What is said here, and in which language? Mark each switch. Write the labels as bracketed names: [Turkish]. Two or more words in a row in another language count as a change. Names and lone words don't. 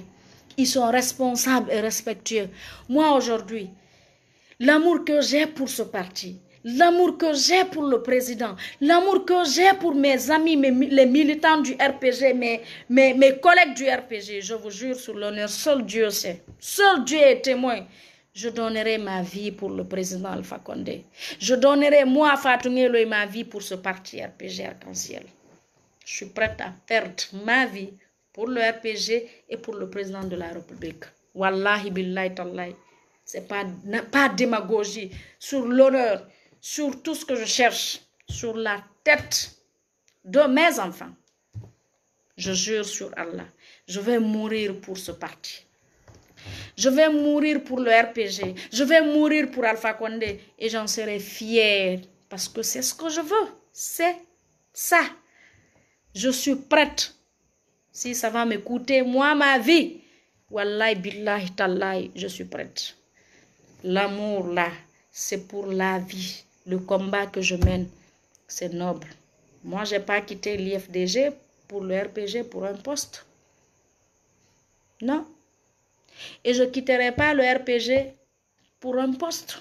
[French] Ils sont responsables et respectueux. Moi, aujourd'hui, l'amour que j'ai pour ce parti, l'amour que j'ai pour le président, l'amour que j'ai pour mes amis, les militants du RPG, mes collègues du RPG, je vous jure sur l'honneur, seul Dieu sait. Seul Dieu est témoin. Je donnerai ma vie pour le président Alpha Condé. Je donnerai, moi, Fatou Ngele, ma vie pour ce parti RPG Arc-en-Ciel. Je suis prête à perdre ma vie pour le RPG et pour le président de la République. [Arabic] والله بالله تالله. [French] C'est pas démagogie. Sur l'honneur, sur tout ce que je cherche, sur la tête de mes enfants. Je jure sur Allah, je vais mourir pour ce parti. Je vais mourir pour le RPG. Je vais mourir pour Alpha Condé. Et j'en serai fière. Parce que c'est ce que je veux. C'est ça. Je suis prête. Si ça va me coûter, moi, ma vie. [Arabic] والله بالله تالله, [French] je suis prête. L'amour, là, c'est pour la vie. Le combat que je mène, c'est noble. Moi, je n'ai pas quitté l'IFDG pour le RPG pour un poste. Non. Et je ne quitterai pas le RPG pour un poste.